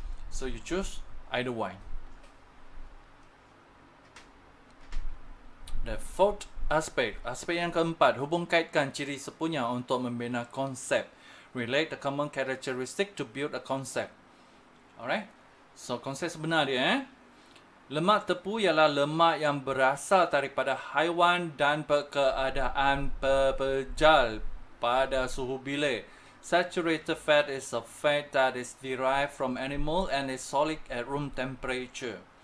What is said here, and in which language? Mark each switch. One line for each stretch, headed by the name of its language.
English: So you choose either one. The fourth aspect
Malay: yang keempat, hubung kaitkan ciri sepunya untuk membina konsep.
English: Relate the common characteristic to build a concept. Alright.
Malay: So konsep sebenar dia lemak tepu ialah lemak yang berasal daripada haiwan dan keadaan berbejal pada suhu bilik.
English: Saturated fat is a fat that is derived from animal and is solid at room temperature.